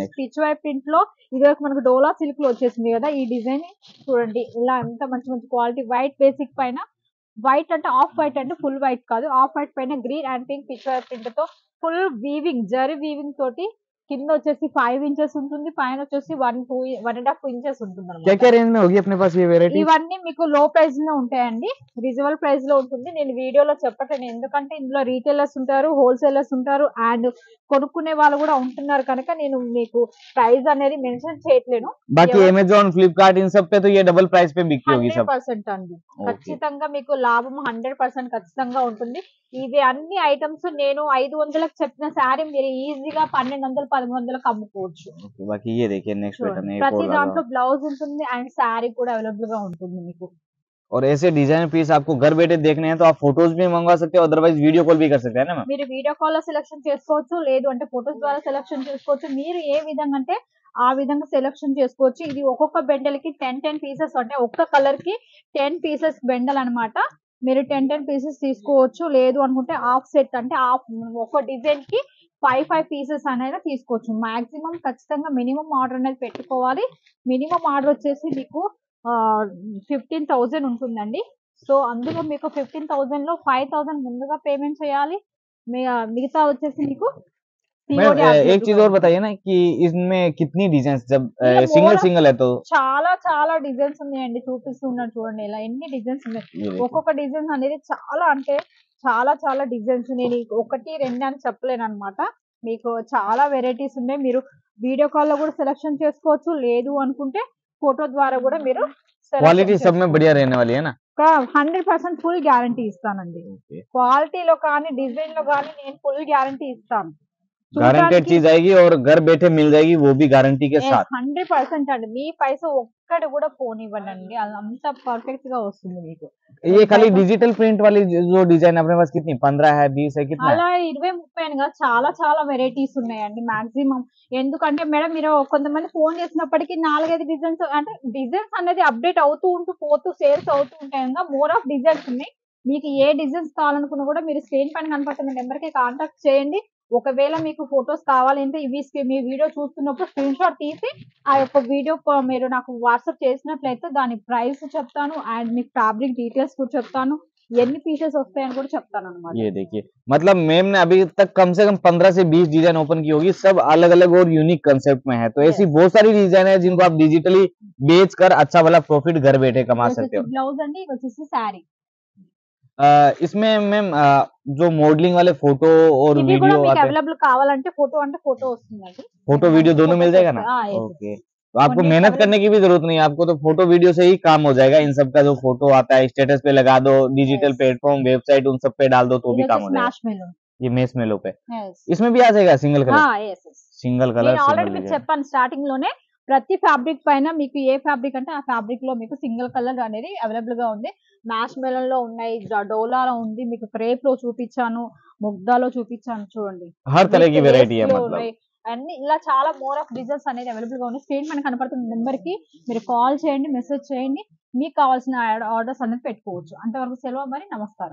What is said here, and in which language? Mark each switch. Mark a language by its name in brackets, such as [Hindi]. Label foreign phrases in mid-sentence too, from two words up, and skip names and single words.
[Telugu] స్టిచ్ వై ప్రింట్ లో ఇది మనకు డోలా సిల్క్ లో వచ్చేసింది కదా ఈ డిజైన్. చూడండి ఇలా ఎంత మంచి మంచి [English] quality white basic [Telugu] పైన, వైట్ అంటే [English] off white [Telugu] అంటే [English] full white [Telugu] కాదు, [English] off white [Telugu] పైన [English] green and pink pitch by print [Telugu] తో [English] full weaving [Telugu] జరీ వీవింగ్ తోటి కింద వచ్చేసి 5 ఇంచెస్ ఉంటుంది, పైన వచ్చేసి 1.5 ఇంచెస్ ఉంటుంది. [Hindi] क्या क्या रेंज में होगी अपने पास ये वेरायटी? [Telugu] ఇవన్నీ మీకు [English] low price [Telugu] లో ఉంటాయండి. [English] reasonable price [Telugu] లో ఉంటుంది. నేను వీడియోలో చెప్పట్లేదు ఎందుకంటే ఇందులో రీటైలర్స్ ఉంటారు, హోల్సేలర్స్ ఉంటారు అండ్ కొనుక్కునే వాళ్ళు కూడా ఉంటున్నారు కనుక నేను మీకు ప్రైస్ అనేది మెన్షన్ చేయట్లేను. [Hindi] बाकी अमेजोन फ्लिपकार्ट इन सब पे तो ये [English] double price [Hindi] पे बिकती होगी सब। [Telugu] 100% అండి. ఖచ్చితంగా మీకు లాభం 100% ఖచ్చితంగా ఉంటుంది. ఇవి అన్ని ఐటమ్స్ నేను 500కి చెప్పిన శారీ మీరు ఈజీగా 1200 1300కి అమ్ముకోవచ్చు. [Hindi] बाकी ये देखिए [English] next pattern [Hindi] है, [Telugu] ప్రతి దాంట్లో బ్లౌజ్ ఉంటుంది అండ్ శారీ కూడా అవైలబుల్ గా ఉంటుంది మీకు. [Hindi] और ऐसे [English] design piece [Hindi] आपको घर बैठे देखने हैं तो आप फोटोज भी मंगवा सकते हो, अदरवाइज [English] video call [Hindi] भी कर सकते हैं ना मैम। [Telugu] మీరు [English] video call [Telugu] లో సెలెక్షన్ చేసుకోవచ్చు, లేదు అంటే ఫోటోస్ ద్వారా సెలెక్షన్ చేసుకోవచ్చు. మీరు ఏ విధంగా అంటే ఆ విధంగా సెలెక్షన్ చేసుకోవచ్చు. ఇది ఒక్కొక్క బెండల్ కి 10 పీసెస్ అంటే ఒక్క కలర్ కి 10 పీసెస్ బెండల్ అన్నమాట. మీరు 10 పీసెస్ తీసుకోవచ్చు, లేదు అనుకుంటే [English] half set [Telugu] అంటే ఒక డిజైన్ కి 5 పీసెస్ అనేది తీసుకోవచ్చు. మాక్సిమం ఖచ్చితంగా [English] minimum order [Telugu] అనేది పెట్టుకోవాలి. [English] minimum order [Telugu] వచ్చేసి మీకు 15,000 ఉంటుందండి. సో అందులో మీకు 15,000 లో 5,000 ముందుగా పేమెంట్ చేయాలి. మిగతా వచ్చేసి మీకు [Hindi] मैम एक चीज और बताइए ना कि इसमें कितनी डिजाइन, जब [English] single single [Hindi] है तो? [Telugu] చాలా చాలా డిజైన్స్ ఉన్నాయండి. చూపిస్తున్నాను చూడండి ఇలా ఎన్ని డిజైన్స్ ఉన్నాయి. ఒక్కొక్క డిజైన్ అనేది చాలా అంటే చాలా చాలా డిజైన్స్. నేను ఒకటి రెండు అని చెప్పలేను అనమాట. మీకు చాలా వెరైటీస్ ఉన్నాయి. మీరు [English] video call [Telugu] లో కూడా సెలెక్షన్ చేసుకోవచ్చు, లేదు అనుకుంటే ఫోటో ద్వారా కూడా మీరు [Hindi] क्वालिटी सब में बढ़िया रहने वाली है ना? [Telugu] 100% [English] full guarantee [Telugu] ఇస్తానండి. క్వాలిటీలో కానీ డిజైన్ లో కానీ నేను [English] full guarantee [Telugu] ఇస్తాను. [Hindi] गारंटेड चीज आएगी और घर बैठे मिल जाएगी, वो भी गारंटी के साथ। [Telugu] 100% అండి. మీ పైసా ఒక్కటి కూడా పోనివ్వండి, అంత పర్ఫెక్ట్ గా వస్తుంది మీకు. [Hindi] ये खाली [English] digital print [Hindi] वाली जो डिजाइन अपने पास कितनी 15 है 20 है कितना? [Telugu] అలా 20, 30 గా చాలా చాలా వెరైటీస్ ఉన్నాయండి మాక్సిమం. ఎందుకంటే మేడం మీరు కొంతమంది ఫోన్ చేసినప్పటికీ 4-5 డిజైన్స్ అంటే డిజైన్స్ అనేది అప్డేట్ అవుతూ ఉంటూ పోతూ సేల్స్ అవుతూ ఉంటాయి కదా. [English] more of designs [Telugu] ఉన్నాయి. మీకు ఏ డిజైన్స్ కావాలనుకున్నా కూడా మీరు స్క్రీన్ పైన కనపడుతున్న నెంబర్ కి కాంటాక్ట్ చేయండి. ఒకవేళ మీకు ఫొటోస్ కావాలంటే మీ వీడియో చూస్తున్నప్పుడు [English] screen shot [Telugu] తీసి ఆ యొక్క వీడియో మీరు నాకు వాట్సాప్ చేసినట్లయితే దాని ప్రైస్ చెప్తాను అండ్ మీకు [English] fabric details [Telugu] కూడా చెప్తాను, ఎన్ని పీసెస్ వస్తాయని కూడా చెప్తాను అన్నమాట. [Hindi] ये देखिए मतलब मैम ने अभी तक कम से कम 15 से 20 डिजाइन ओपन की होगी, सब अलग अलग और [English] unique concept [Hindi] में है। तो ऐसी बहुत सारी डिजाइन है जिनको आप डिजिटली बेच कर अच्छा वाला प्रॉफिट घर बैठे कमा सकते हो। [Telugu] బ్లౌజ్ అండి, ఇది వచ్చేసి శారీ. [Hindi] इसमें मैम जो मॉडलिंग वाले फोटो और [Telugu] ఇవి కూడా [Hindi] वीडियो [Telugu] మీకు [Hindi] आते हैं, [Telugu] అవైలబుల్ కావాలంటే ఫోటో అంటే ఫోటో వస్తుందండి. [English] photo video [Hindi] दोनों मिल जाएगा ना? [English] yes. [Hindi] ओके, तो आपको मेहनत करने की भी जरूरत नहीं है, आपको तो [English] photo video [Hindi] से ही काम हो जाएगा। इन सब का जो फोटो आता है स्टेटस पे लगा दो, [English] digital platform website [Hindi] उन सब पे डाल दो तो भी काम हो जाएगा। ये मेस मेलो पे इसमें भी आ जाएगा [English] single colour? single colour [Telugu] నేను ఆల్రెడీ మీకు చెప్పాను స్టార్టింగ్ లోనే. ప్రతి ఫ్యాబ్రిక్ పైన మీకు ఏ ఫ్యాబ్రిక్ అంటే ఆ ఫ్యాబ్రిక్ లో మీకు [English] single colour [Telugu] అనేది అవైలబుల్ గా ఉంది. మ్యాష్ మెలన్ లో ఉన్నాయి, డోలాలో ఉంది, మీకు క్రేప్ లో చూపించాను, ముగ్దాలో చూపించాను చూడండి. [Hindi] हर तरह की वैरायटी है मतलब. [Telugu] అన్ని ఇలా చాలా [English] more of designs [Telugu] అనేది అవైలబుల్ గా ఉన్నాయి. స్క్రీన్ మనకు కనపడుతున్న నెంబర్ కి మీరు కాల్ చేయండి, మెసేజ్ చేయండి, మీకు కావాల్సిన ఆర్డర్స్ అనేది పెట్టుకోవచ్చు. అంతవరకు సెలవు మరి, నమస్కారం.